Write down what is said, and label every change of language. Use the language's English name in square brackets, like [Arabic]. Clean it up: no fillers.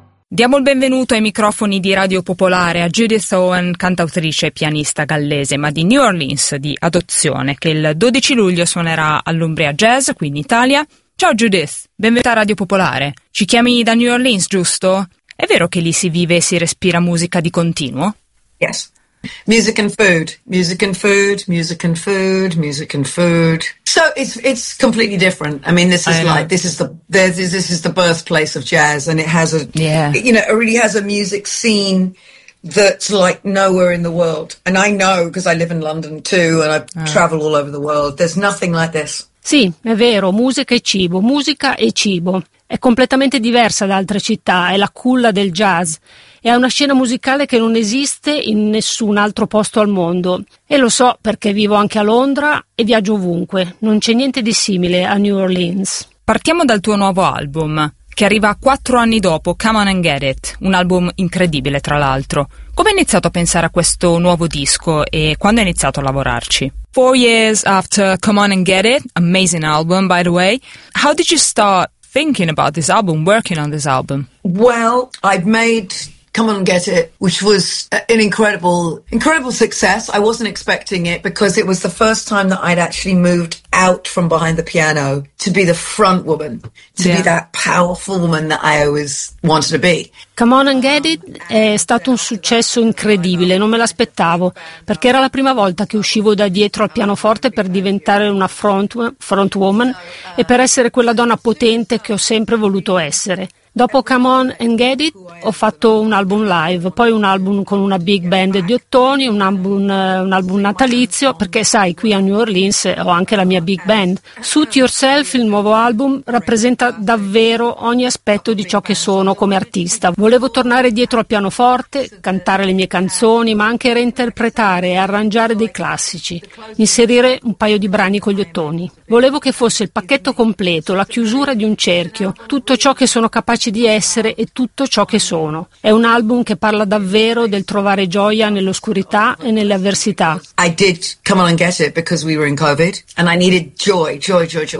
[Italian] Diamo il benvenuto ai microfoni di Radio Popolare a Judith Owen, cantautrice e pianista gallese, ma di New Orleans di adozione, che il 12 luglio suonerà all'Umbria Jazz, qui in Italia. Ciao Judith, benvenuta a Radio Popolare. Ci chiami da New Orleans, giusto? È vero che lì si vive e si respira musica di continuo? [English] Yes. Music and food, music and food, music and food, music and food. So it's completely different. I mean, this is the birthplace of jazz, and it has it really has a music scene that's like nowhere in the world. And I know because I live in London too, and I travel all over the world. There's nothing like this. [Italian] Sì, è vero, musica e cibo è completamente diversa da altre città. È la culla del jazz. È una scena musicale che non esiste in nessun altro posto al mondo. E lo so perché vivo anche a Londra e viaggio ovunque. Non c'è niente di simile a New Orleans. Partiamo dal tuo nuovo album, che arriva 4 anni dopo, Come On and Get It, un album incredibile tra l'altro. Come hai iniziato a pensare a questo nuovo disco e quando hai iniziato a lavorarci? [English] 4 years after Come On and Get It, amazing album by the way, how did you start thinking about this album, working on this album? Well, I've made Come On and Get It, which was an incredible, incredible success. I wasn't expecting it because it was the first time that I'd actually moved out from behind the piano to be the front woman, to be that powerful woman that I always wanted to be. [Italian] Come On and Get It è stato un successo incredibile, non me l'aspettavo, perché era la prima volta che uscivo da dietro al pianoforte per diventare una front woman e per essere quella donna potente che ho sempre voluto essere. Dopo Come On and Get It ho fatto un album live, poi un album con una big band di ottoni, un album natalizio, perché sai, qui a New Orleans ho anche la mia big band. Suit Yourself, il nuovo album, rappresenta davvero ogni aspetto di ciò che sono come artista. Volevo tornare dietro al pianoforte, cantare le mie canzoni, ma anche reinterpretare e arrangiare dei classici, inserire un paio di brani con gli ottoni. Volevo che fosse il pacchetto completo, la chiusura di un cerchio, tutto ciò che sono capace di essere e tutto ciò che sono. È un album che parla davvero del trovare gioia nell'oscurità e nelle avversità. [English] I did Come On and Get It because we were in COVID and I needed joy, joy, joy, joy.